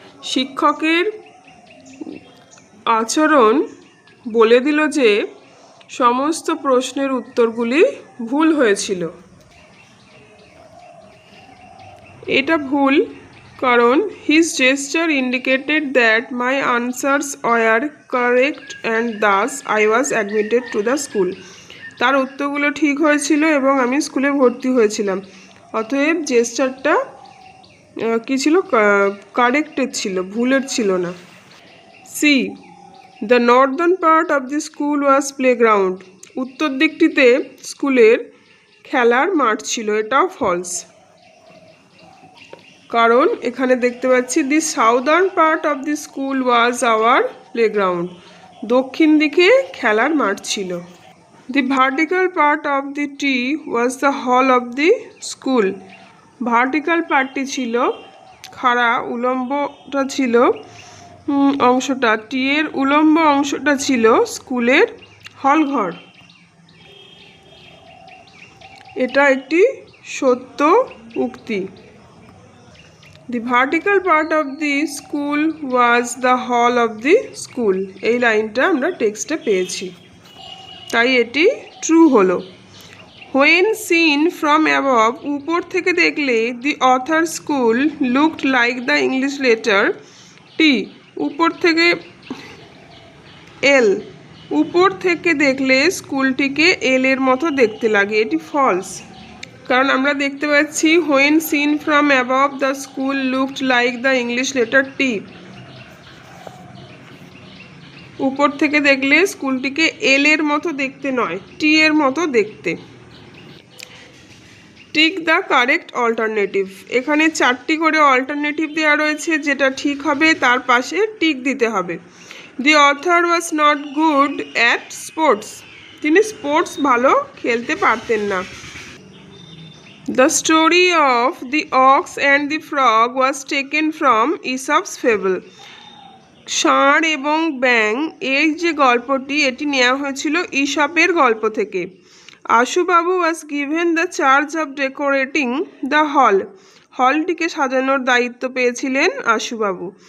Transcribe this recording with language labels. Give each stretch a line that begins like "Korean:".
Bangla: শিক্ষকের আচরণ বলে দিল যে সমস্ত প্রশ্নের উত্তরগুলি ভুল হয়েছিল। এটা ভুল, কারণ
English: his gesture indicated that my answers were correct and thus I was admitted to the school.
Bangla: তার উত্তরগুলো ঠিক হয়েছিল এবং আমি স্কুলে ভর্তি হয়েছিলাম। অতএব জেস্টারটা কি ছিল? কারেক্টেড ছিল, ভুলের ছিল না।
English: See, the northern part of the school was playground.
Bangla: উত্তর দিকটিতে স্কুলের খেলার মাঠ ছিল, এটাও ফলস, কারণ এখানে দেখতে পাচ্ছি
English: The southern part of the school was our playground.
Bangla: দক্ষিণ দিকে খেলার মাঠ ছিল।
English: The vertical part of the T was the hall of the school.
Bangla: Vertical পার্টটি ছিল খাড়া, উলম্বটা ছিল অংশটা, টি এর উলম্ব অংশটা ছিল স্কুলের হলঘর। এটা একটি সত্য উক্তি।
English: The vertical part of the school was the hall of the school.
Bangla: এই লাইনটা আমরা টেক্সটে পেয়েছি, তাই এটি ট্রু হলো।
English: When seen from above,
Bangla: উপর থেকে দেখলে
English: the author school looked like the English letter T.
Bangla: উপর থেকে L, উপর থেকে দেখলে স্কুলটিকে এল এর মতো দেখতে লাগে, এটি ফলস, কারণ আমরা দেখতে পাচ্ছি
English: when seen from above the school looked like the English letter T.
Bangla: উপর থেকে দেখলে স্কুলটিকে এল এর মতো দেখতে নয়, টি এর মতো দেখতে।
English: Tick the correct alternative.
Bangla: এখানে 4টি করে অল্টারনেটিভ দেওয়া রয়েছে, যেটা ঠিক হবে তার পাশে টিক দিতে হবে।
English: The author was not good at sports.
Bangla: তিনি স্পোর্টস ভালো খেলতে পারতেন না।
English: The story of the ox and the frog was taken from Aesop's fable.
Bangla: ষাঁড় এবং ব্যাং এই যে গল্পটি, এটি নেওয়া হয়েছিল ঈশপের গল্প থেকে।
English: Ashubabu was given the charge of decorating the hall.
Bangla: হলটিকে সাজানোর দায়িত্ব পেয়েছিলেন আশুবাবু।